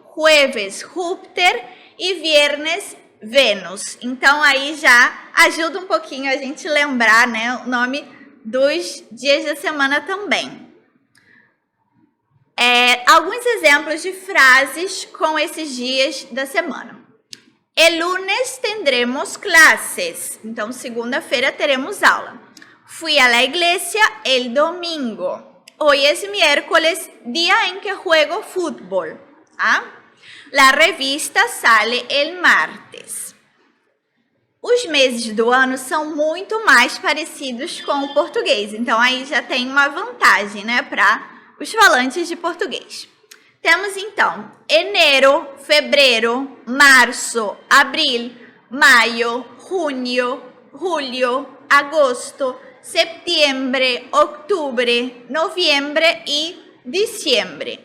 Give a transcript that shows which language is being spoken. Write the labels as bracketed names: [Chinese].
[Spanish] Jueves, Júpiter. E viernes, Vênus. [Portuguese] Então, aí já ajuda um pouquinho a gente lembrar, né, o nome dos dias da semana também. Alguns exemplos de frases com esses dias da semana. [Spanish] El lunes tendremos clases. [Portuguese] Então, segunda-feira teremos aula. [Spanish] Fui a la iglesia el domingo. Hoy es miércoles, día en que juego fútbol. ¿Ah? La revista sale el martes. [Portuguese] Os meses do ano são muito mais parecidos com o português. Então, aí já tem uma vantagem, né, para os falantes de português. Temos, então, enero, fevereiro, março, abril, maio, junho, julho, agosto, setembro, outubro, novembro e dezembro.